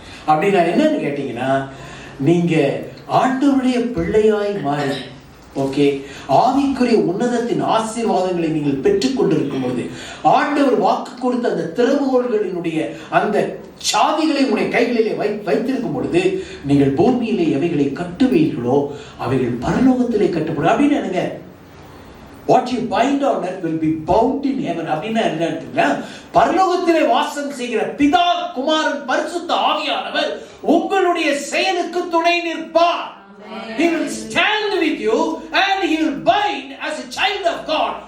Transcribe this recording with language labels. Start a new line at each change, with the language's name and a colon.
Tamil: அப்படின்னா என்னன்னு கேட்டீங்கன்னா, நீங்க ஆண்டவருடைய பிள்ளையாய் மாறி, ஓகே, ஆவிக்குரிய உன்னதத்தின் ஆசீர்வாதங்களை நீங்கள் பெற்றுக் கொண்டிருக்கும் பொழுது, ஆண்டவர் வாக்கு கொடுத்த அந்த திறவுகோல்களினுடைய அந்த சாவிகளை உடைய கைகளிலே வைத்திருக்கும் பொழுது, நீங்கள் பூமியிலே எவைகளை கட்டுவீர்களோ அவைகள் பரலோகத்திலே கட்டப்படும். அப்படின்னு என்னங்க,
English: what you bind on earth will be bound in heaven.
Tamil: அப்படின்னா என்ன? பரலோகத்திலே வாசம் செய்கிற பிதா, குமாரன், பரிசுத்த ஆவியானவர் உங்களுடைய செயலுக்கு துணை நிற்பார்.
English: He will stand with you and he will bind as a child of God.